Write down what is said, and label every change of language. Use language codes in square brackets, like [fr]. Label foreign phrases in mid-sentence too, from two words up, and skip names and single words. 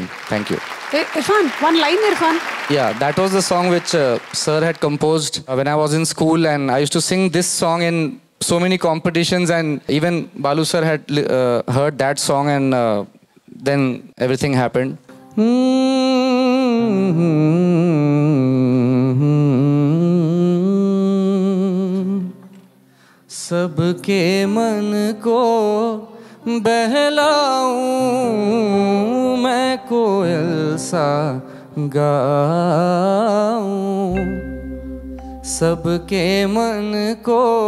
[en] Thank you. Irfan, one line, Irfan. Yeah, that was the song which sir had composed when I was in school, and I used to sing this song in so many competitions, and even Balu sir had heard that song, and then everything happened. [hi] सबके मन को बहलाऊं मैं कोयल सा गाऊं, सबके मन को